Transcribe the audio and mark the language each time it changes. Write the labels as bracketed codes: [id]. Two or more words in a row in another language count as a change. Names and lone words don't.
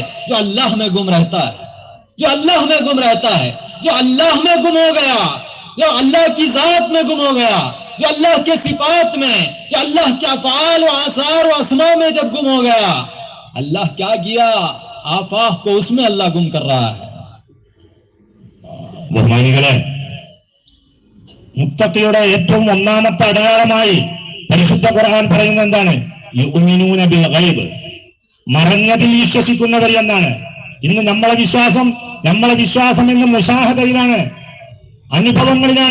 [ur] جو اللہ میں گم رہتا ہے، جو اللہ میں گم رہتا ہے، جو اللہ میں گم ہو گیا، جو اللہ کی ذات میں گم ہو گیا، جو اللہ کے صفات میں، جو اللہ کے افعال و آثار و اسماء میں جب گم ہو گیا، اللہ کیا کیا؟ آفاق کو اس میں اللہ گم کر رہا ہے۔ [ml] ബഹുമാനികളെ, മുത്തഖിയുടെ ഏറ്റവും ഒന്നാമത്തെ അടയാളമായി പരിശുദ്ധ ഖുർആൻ പറയുന്നത് എന്താണ്? [ar] يؤمنون بالغيب, [ml] മറഞ്ഞതിൽ വിശ്വസിക്കുന്നവർ എന്നാണ്. ഇന്ന് നമ്മളെ വിശ്വാസം ഇന്ന് മുശാഹദയിലാണ്, അനുഭവങ്ങളിലാണ്.